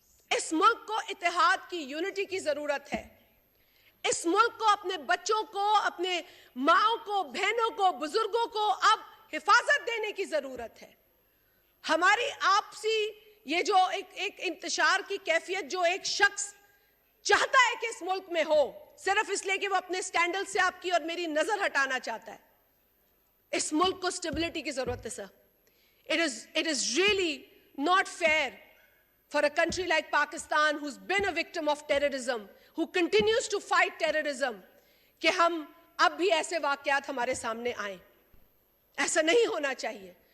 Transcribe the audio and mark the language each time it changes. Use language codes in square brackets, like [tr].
[ur] اس ملک کو اتحاد کی, یونٹی کی ضرورت ہے. اس ملک کو اپنے بچوں کو, اپنے ماؤں کو, بہنوں کو, بزرگوں کو اب حفاظت دینے کی ضرورت ہے. ہماری آپسی یہ جو ایک انتشار کی کیفیت جو ایک شخص چاہتا ہے کہ اس ملک میں ہو, صرف اس لیے کہ وہ اپنے سٹینڈل سے آپ کی اور میری نظر ہٹانا چاہتا ہے. اس ملک کو سٹیبلٹی کی ضرورت ہے سر. [en] It is really not fair for a country like Pakistan who's been a victim of terrorism, who continues to fight terrorism, [ur] کہ ہم اب بھی ایسے واقعات ہمارے سامنے آئیں. ایسا نہیں ہونا چاہیے.